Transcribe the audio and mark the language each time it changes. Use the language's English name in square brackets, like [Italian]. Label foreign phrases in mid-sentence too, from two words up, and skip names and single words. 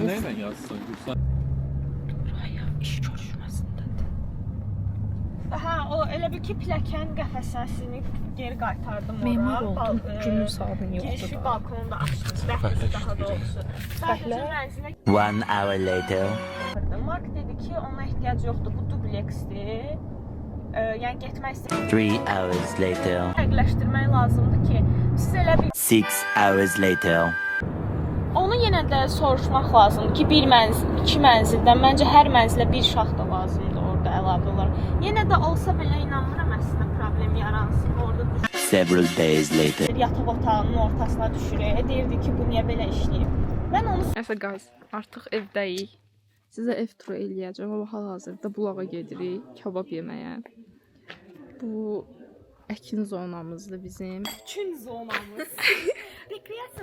[Azerbaijani] Nəyə yazsın? Buraya iş görüşməsindədir. Hə, o elə bir ki pilləkən qəfəsəsini geri qaytardım ora. Memar oldum. Günün saatın yoxdur Girişi da. balkonda açdım. Dəhlizdə daha doğrusu. Sadəcə mənzilə [English] 1 hour later. [Azerbaijani] girdim. Mark dedi ki, ona ehtiyac yoxdur. Bu dubleksdir. Yəni getmək istəyirəm. [English] 3 hours later. [Azerbaijani] Fərqləşdirmək lazımdır ki, siz elə bir [English] 6 hours later. [Azerbaijani] onu yenə də soruşmaq lazımdır ki, bir mənzil, iki mənzildən məncə hər mənzilə bir şax da lazımdır orada əlavə olaraq. Yenə də olsa belə inanmıram əslində problem yaransın orada [English] Several days later. [Azerbaijani] yataq otağının ortasına düşürək. Deyirdi ki, bu niyə belə işləyir? Mən onu Nəsə guys, artıq evdəyik. Sizə ev turu eləyəcəm amma hal-hazırda bulağa gedirik kabab yeməyə. Bu əkin zonamızdır bizim. üçün zonamız. Rekreasiya